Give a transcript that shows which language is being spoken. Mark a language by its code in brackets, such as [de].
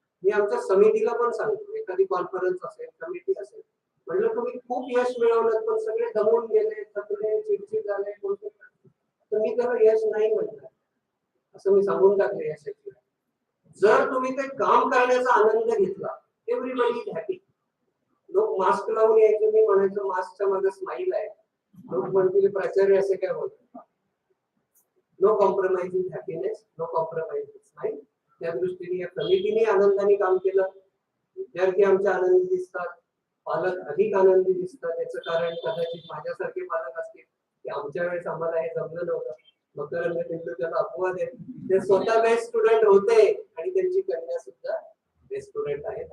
[mr] मी आमच्या समितीला पण सांगतो, एखादी कॉन्फरन्स असेल, कमिटी असेल, म्हटलं तुम्ही खूप यश मिळवलं पण सगळे दमून गेले, थकले, चिडचिड झाले, तर मी त्याला यश नाही म्हणणार, असं मी सांगून टाकले यशाची. जर तुम्ही ते काम करण्याचा आनंद घेतला, [en] Everybody is happy. [mr] लोक मास्क लावून यायचे, मी म्हणायचं मास्कच्या मागे स्माईल आहे. लोक म्हणतील प्राचार्य असे काय बोलतात. [en] No compromise with happiness, no compromise with smile. [mr] त्या दृष्टीने या समितीने आनंदाने काम केलं. विद्यार्थी आमच्या आनंदी दिसतात, पालक अधिक आनंदी दिसतात. याचं कारण कदाचित माझ्यासारखे पालक असतील की आमच्या वेळेस आम्हाला हे जमलं नव्हतं. मकरंद बिंदू त्याला अपवाद आहे. ते स्वतः बेस्ट स्टुडंट होते आणि त्यांची कन्या सुद्धा बेस्ट स्टुडंट आहे.